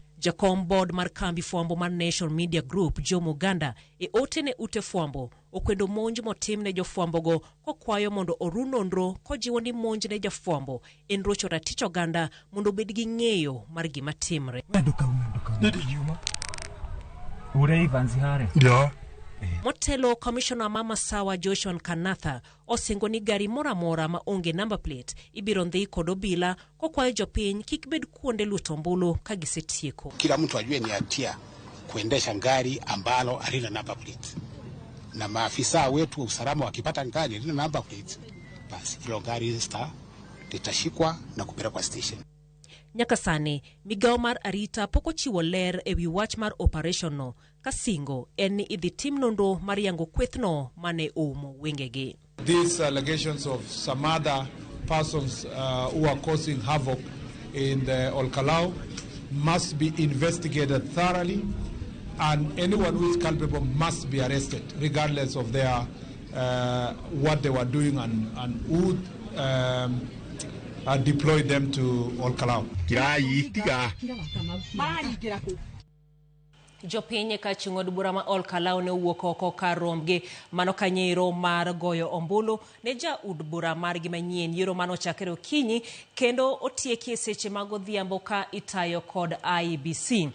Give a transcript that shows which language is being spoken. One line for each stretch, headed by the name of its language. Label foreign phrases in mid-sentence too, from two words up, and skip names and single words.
Luo (Kenya and Tanzania): Jakom board mar kambi fuambo mar Nation Media Group Jomo Ganda e otene ute fuambo okwedo monj motim ne jofuambogo kokwayo mondo oru nonro kojiwo ni monj ne jofuambo en rocho ratich oganda mondo bed gi ng'eyo mar gima timre. Ja, Motelo Commissioner Mama Sawa Joshua Kanatha osingo ni gari mora ma onge
English: number plate
Luo (Kenya and Tanzania): ibiro ndhi kod obila kokwayo jopiny kik bed kuonde luto ombulu ka gisetieko.
Swahili: Kila mtu ajue ni hatia kuendesha gari ambalo halina
English: number plate.
Swahili: Na maafisa wetu wa usalama wakipata gari halina
English: number plate,
Swahili: basi hilo gari litashikwa na kupelekwa station.
Luo (Kenya and Tanzania): Nyaka sani, migao mar arita poko chiwo ler ewi wach mar operation no, kasingo en idhi tim nonro mar yango kwethno mane oumo wengegi.
English: These allegations of some other persons who are causing havoc in the Olkalau must be investigated thoroughly, and anyone who is culpable must be arrested, regardless of their what they were doing and who deployed them to Olkalau.
Luo (Kenya and Tanzania): Jopinye ka chungod bura ma Olkalau ne wuok oko kar romgi mano kanyero mar goyo ombulu ne ja ud bura margi manyien yiero mano chakre okinyi kendo otieki seche mag odhiambo ka itayo kod IEBC.